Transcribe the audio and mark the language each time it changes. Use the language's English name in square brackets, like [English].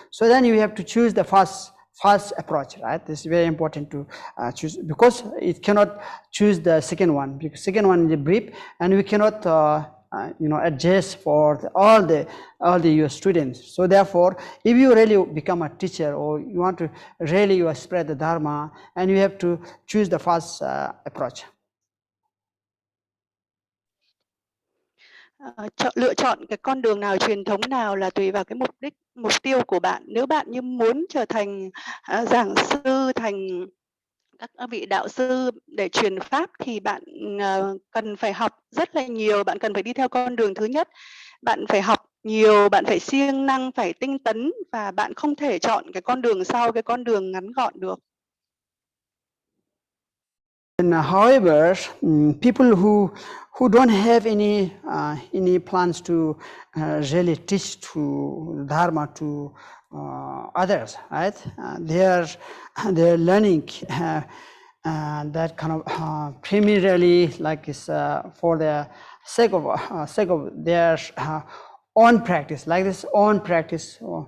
[English] So then you have to choose the first approach, right? This is very important to choose, because it cannot choose the second one, because second one is brief, and we cannot adjust for all the your students. So therefore, if you really become a teacher, or you want to really spread the dharma, and you have to choose the first approach. [Vietnamese] Lựa chọn cái con đường nào, truyền thống nào là tùy vào cái mục tiêu của bạn. Nếu bạn như muốn trở thành giảng sư, thành các vị đạo sư để truyền pháp, thì bạn cần phải học rất là nhiều, bạn cần phải đi theo con đường thứ nhất. Bạn phải học nhiều, bạn phải siêng năng, phải tinh tấn, và bạn không thể chọn cái con đường sau, cái con đường ngắn gọn được. [English] And however, people who don't have any plans to really teach to dharma to others, right? They're learning that kind of primarily, like is for the sake of their own practice, like this own practice.